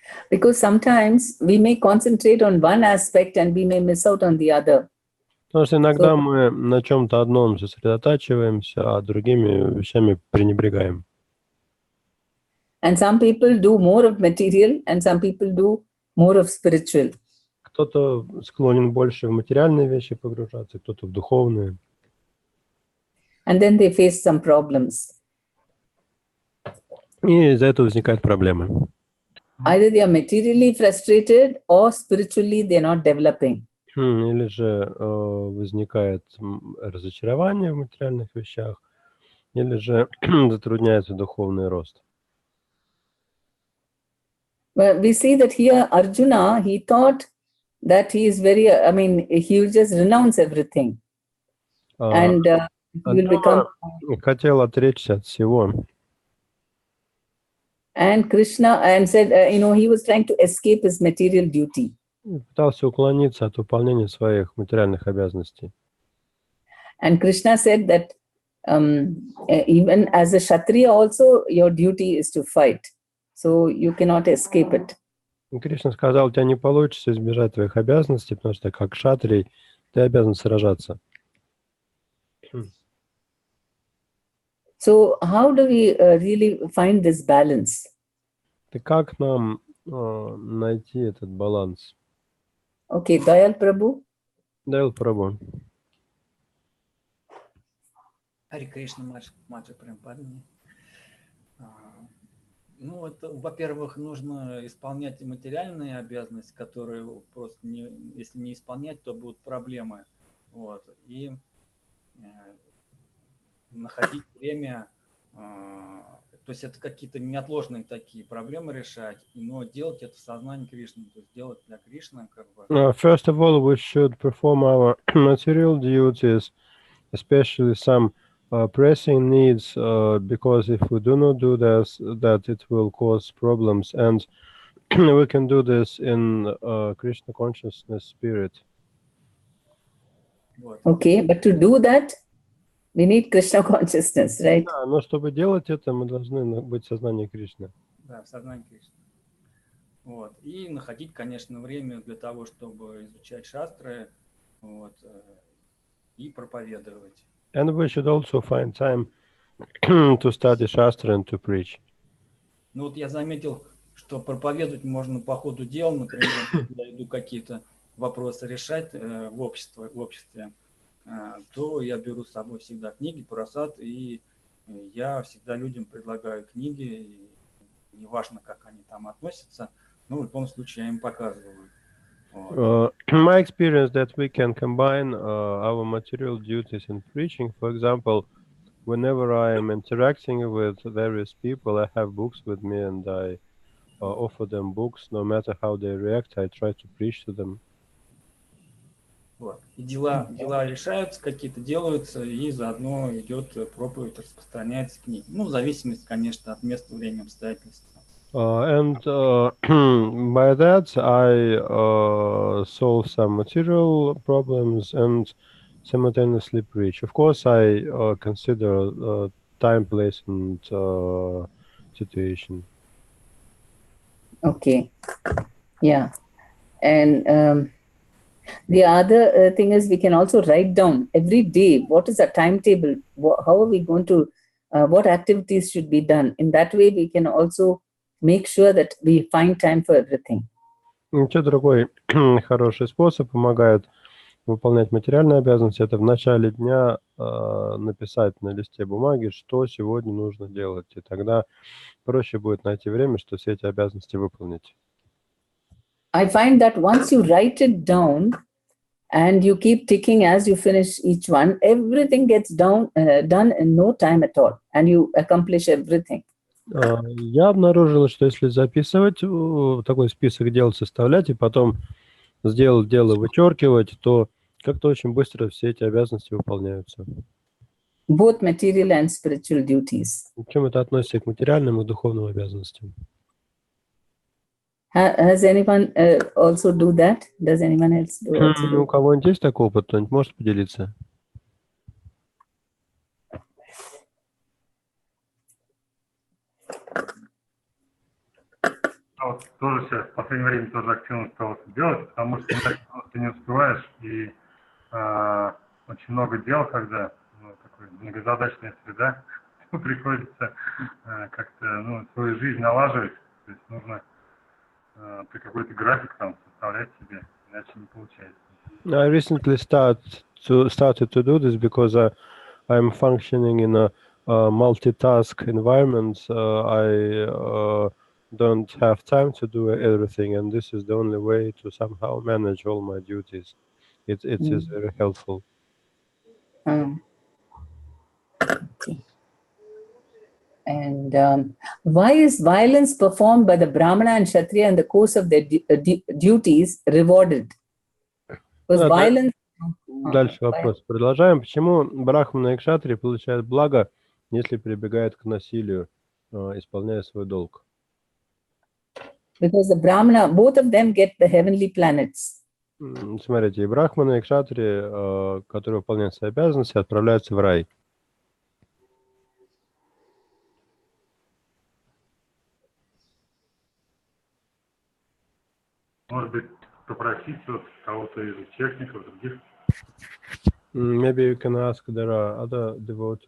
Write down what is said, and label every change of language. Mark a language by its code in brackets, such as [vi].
[en] Because sometimes we may concentrate on one aspect and we may miss out on the other. [ru] Потому что иногда мы на чем-то одном сосредотачиваемся, а другими вещами пренебрегаем. [en] And some people do more of material and some people do more of spiritual. [ru] Кто-то склонен больше в материальные вещи погружаться, кто-то в духовные. [en] And then they face some problems. [ru] И из-за этого возникают проблемы. [en] Either they are materially frustrated or spiritually they're not developing. [ru] Или же возникает разочарование в материальных вещах, или же затрудняется духовный рост. [en] Well, we see that here Arjuna, he thought that he is very, he will just renounce everything. And he will become... [ru] Хотел отречься от всего. [en] And Krishna, and said, he was trying to escape his material duty. [ru] Пытался уклониться от выполнения своих материальных обязанностей. [en] And Krishna said that even as a Kshatriya also, your duty is to fight. So you cannot escape it. [ru] И Кришна сказал, у тебя не получится избежать твоих обязанностей, потому что как кшатрий ты обязан сражаться. [en] So how do we really find this balance? [ru] И как нам найти этот баланс? [en] Okay, Dayal Prabhu. [ru] Даял Прабhu. Хари Кришна, Маджа Према Падмини. Во-первых, нужно исполнять материальные обязанности, которые просто, если не исполнять, то будут проблемы. И находить время, то есть это какие-то неотложные такие проблемы решать, но делать это в сознании Кришны, то есть делать для Кришны как бы. [en] First of all, we should perform our material duties, especially some pressing needs, because if we do not do this, that it will cause problems, and we can do this in Krishna consciousness spirit. Okay, but to do that, we need Krishna consciousness, right? [ru] Да, но чтобы делать это, мы должны быть в сознании Кришны. Да, в сознании Кришны. И находить, конечно, время для того, чтобы изучать шастры, и проповедовать. [en] And we should also find time to study Shastra and to preach. [ru] Я заметил, что проповедовать можно по ходу дела, например, когда иду какие-то вопросы решать в обществе, то я беру с собой всегда книги, просад, и я всегда людям предлагаю книги, и неважно, как они там относятся, но в любом случае я им показываю. [en] My experience that we can combine our material duties in preaching. For example, whenever I am interacting with various people, I have books with me and I offer them books. No matter how they react, I try to preach to them. [ru] Вот. И дела решаются, какие-то делаются, и заодно идет проповедь, распространяется книга. Ну, в зависимости, конечно, от места, времени, обстоятельств. [en] And by that, I solve some material problems and simultaneously preach. Of course, I consider time, place, and situation. Okay. Yeah. And the other thing is we can also write down every day what is the timetable, how are we going to, what activities should be done. In that way, we can also make sure that we find time for everything. [ru] Еще другой хороший способ помогает выполнять материальные обязанности. Это в начале дня написать на листе бумаги, что сегодня нужно делать. И тогда проще будет найти время, что все эти обязанности выполнить. [en] I find that once you write it down and you keep ticking as you finish each one, everything gets done in no time at all, and you accomplish everything. [ru] Я обнаружил, что если записывать такой список дел, составлять и потом сделать дело, вычеркивать, то как-то очень быстро все эти обязанности выполняются. [en] Both material and spiritual duties. [ru] Причем это относится и к материальным, и к духовным обязанностям. [en] Has anyone also do that? Does anyone else do also do? [ru] У кого-нибудь есть такой опыт? Кто-нибудь может поделиться? Вот тоже сейчас в последнее время тоже активно стал это делать, потому что ты не успеваешь, и очень много дел, когда такой многозадачная среда, приходится как-то свою жизнь налаживать, то есть нужно ты какой-то график там составлять себе, иначе не получается. [en] I recently started to do this because I'm functioning in a multitask environment. I don't have time to do everything, and this is the only way to somehow manage all my duties. It is very helpful. Okay. And why is violence performed by the Brahmana and Kshatriya in the course of their duties rewarded? Because violence... [ru] Дальше вопрос. Продолжаем. Почему брахманы и кшатрии получают благо, если прибегают к насилию, исполняя свой долг? [en] Because the Brahmana, both of them get the heavenly planets. [ru] Смотрите, и брахманы, и кшатрии, которые выполняют свои обязанности, отправляются в рай. Может быть, попросить кого-то из техников, других? [en] Maybe you can ask, there are other devotees.